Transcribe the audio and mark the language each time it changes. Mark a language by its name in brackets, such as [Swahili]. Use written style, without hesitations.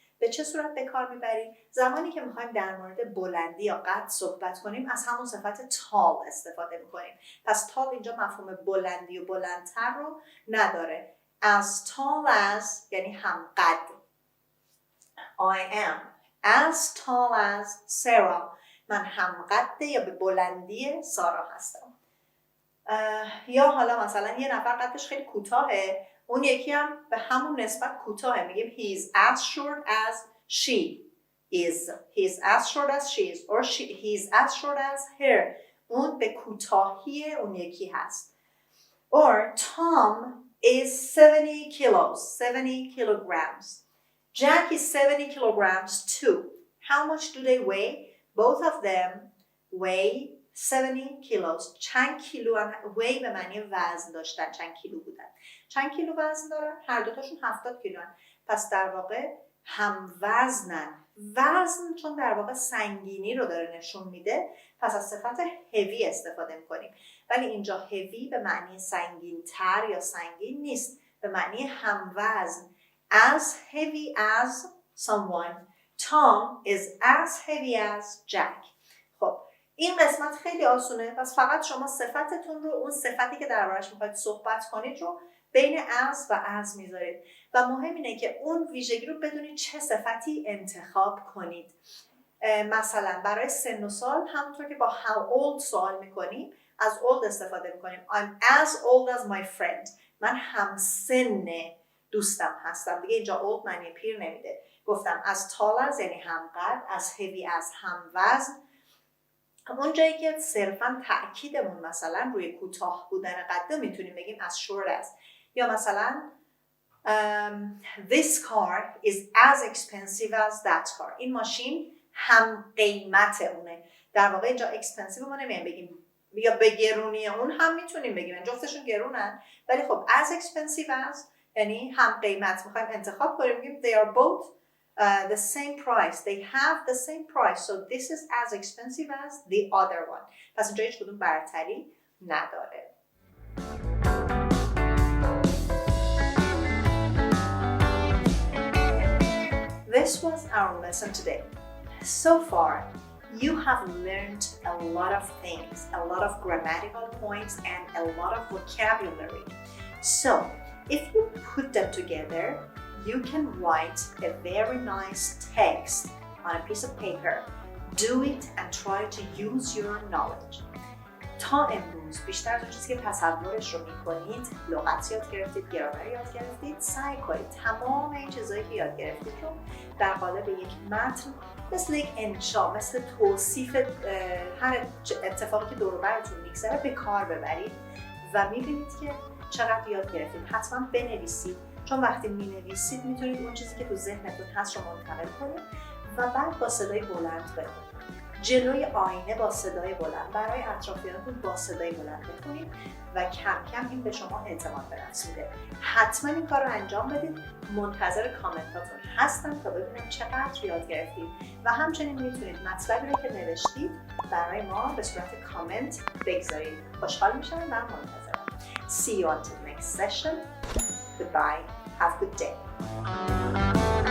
[Persian] به چه صورت به کار میبریم؟ زمانی که میخوایم در مورد بلندی یا قد صحبت کنیم از همون صفت tall استفاده میکنیم. پس tall اینجا مفهوم بلندی و بلندتر رو نداره. [English] As tall as [Persian] یعنی همقد. [English] I am as tall as Sarah. [Persian] من همقد یا به بلندی سارا هستم. یا حالا مثلا یه نفر قدش خیلی کوتاهه، اون یکی هم به همون نسبت کوتاهه، میگیم [English] he's as short as she is. he's as short as she is or he's as short as her. [Persian] اون به کوتاهی اون یکی هست. [English] Or Tom is 70 kilos, 70 kilograms. Jack is 70 kilograms too. How much do they weigh? Both of them weigh 70 kilos. [Persian] چند کیلو هم weigh به معنی وزن داشتن، چند کیلو بودن. چند کیلو وزن دارن؟ هر دوتاشون 70 کیلو هن. پس در واقع هم وزنن. وزن چون در واقع سنگینی رو داره نشون میده، پس از صفت heavy استفاده میکنیم. ولی اینجا heavy به معنی سنگین تر یا سنگین نیست، به معنی هم وزن. [English] As heavy as someone. Tom is as heavy as Jack. [Persian] خب این قسمت خیلی آسونه، پس فقط شما صفتتون رو، اون صفتی که دربارش میخواید صحبت کنید رو بین as و as میذارید و مهم اینه که اون ویژگی رو بدونید چه صفتی انتخاب کنید. مثلا برای سن و سال همونطور که با how old سوال میکنیم از old استفاده میکنیم. [English] I'm as old as my friend. [Persian] من همسن دوستم هستم. دیگه اینجا old معنی پیر نمیده. گفتم as tall as یعنی همقد، as heavy as هم وزن. اون جایی که صرفا تأکیدمون مثلا روی کوتاه بودن قد میتونیم بگیم as short as. یا مثلا [English] this car is as expensive as that car. [Persian] این ماشین هم قیمت اونه. در واقع اینجا expensive ما نمیگیم بگیم یا به گرونی اون هم میتونیم بگیم، جفتشون گرونن، ولی خب as expensive as یعنی هم قیمت. میخوایم انتخاب کنیم بگیم [English] they are both the same price. They have the same price. So this is as expensive as the other one. [Persian] پس اینجا هیچ کدوم برتری نداره. [English] This was our lesson today. So far, you have learned a lot of things, a lot of grammatical points and a lot of vocabulary. So, if you put them together, you can write a very nice text on a piece of paper. Do it and try to use your knowledge. [Persian] تا امروز بیشتر از اون چیزی که تصورش رو میکنید، لغت یاد گرفتید، گرامر یاد گرفتید، سعی کنید تمام این چیزایی که یاد گرفتید رو در قالب یک متن مثل یک انشا، مثل توصیف هر اتفاقی که دور و براتون میگذره به کار ببرید و میبینید که چقدر یاد گرفتید. حتما بنویسید، چون وقتی مینویسید میتونید اون چیزی که تو ذهنتون هست رو منتقل کنید و بعد با صدای بلند بخونید. جلوی آینه با صدای بلند، برای اطرافیانتون با صدای بلند بخونید و کم کم این به شما اعتماد به نفس میده. حتما این کار رو انجام بدید. منتظر کامنتاتون هستم تا ببینم چقدر یاد گرفتید و همچنین میتونید مطلبی رو که نوشتید برای ما به صورت کامنت بگذارید. خوشحال میشم و منتظرم. [English] See you until next session. Goodbye. Have a good day.